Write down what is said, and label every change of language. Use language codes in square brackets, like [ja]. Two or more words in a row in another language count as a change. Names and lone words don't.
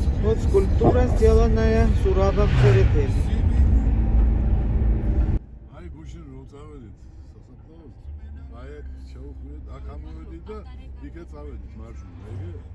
[ru] Вот скульптура, сделанная Сурабом Церетели. [ka] აი გუშინ რომ წავედით სასაფლაოზე, აი აქ შევხვდით, აქ ამოვედით და იქეთ წავედით მარჯვნივ, ეგე?